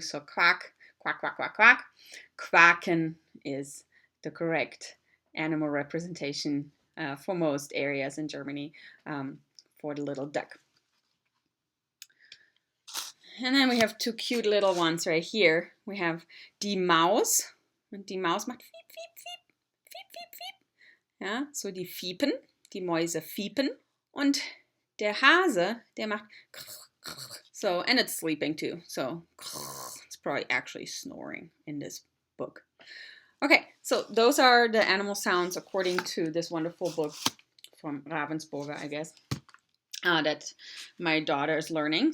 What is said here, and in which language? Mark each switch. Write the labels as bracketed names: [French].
[English] So quack, quack, quack, quack, quack. Quacken is the correct animal representation for most areas in Germany for the little duck. And then we have two cute little ones right here. We have die Maus. [German] Und die Maus macht fiep, fiep, fiep, fiep, fiep, fiep. Ja, so die fiepen, die Mäuse fiepen. Und der Hase, der macht so, [English] and it's sleeping too. So it's probably actually snoring in this book. Okay, so those are the animal sounds according to this wonderful book from Ravensburger, I guess, that my daughter is learning.